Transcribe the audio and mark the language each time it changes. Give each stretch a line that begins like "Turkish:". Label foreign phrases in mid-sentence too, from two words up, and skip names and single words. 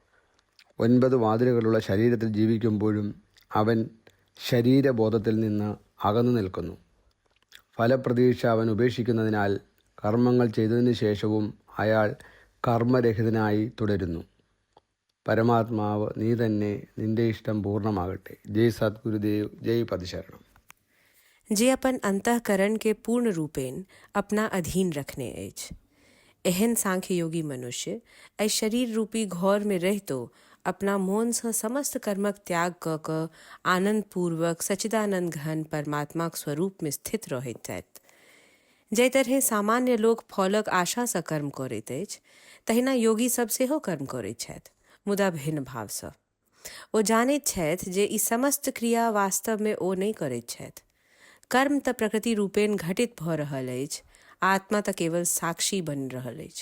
Malayalam: 9 വാതിലുകളുള്ള ശരീരത്തിൽ ജീവിക്കുമ്പോഴും അവൻ ശരീരബോധത്തിൽ നിന്ന് അകന്നു നിൽക്കുന്നു. ഫലപ്രതീക്ഷ അവൻ ഉപേക്ഷിക്കുന്നതിനാൽ കർമ്മങ്ങൾ ചെയ്തതിന് ശേഷവും അയാൾ കർമ്മരഹിതനായി തുടരുന്നു. പരമാത്മാവ് നീ തന്നെ, നിന്റെ ഇഷ്ടം പൂർണ്ണമാകട്ടെ. ജയ് സദ്ഗുരുദേവ്, ജയ് പതിശരണം.
Maithili: जे अपन अंतःकरण के पूर्ण रूपेण अपना अधीन रखने अछि। एहन सांख्य योगी मनुष्य एहि शरीर रूपी घौर में रहितो अपना मौन से समस्त कर्मक त्याग क क आनंद पूर्वक सच्चिदानंद घन परमात्माक स्वरूप में स्थित रहैत छथि। जै तरहे सामान्य लोक फलक आशा से कर्म करैत अछि, तहिना योगी सब सेहो कर्म करैत छथि, मुदा भिन्न भाव से। ओ जानैत छथि जे ई समस्त क्रिया वास्तव में ओ नहि करैत छथि। कर्म तऽ प्रकृति रूपेण घटित भऽ रहल अछि, आत्मा तऽ केवल साक्षी बनि रहल अछि।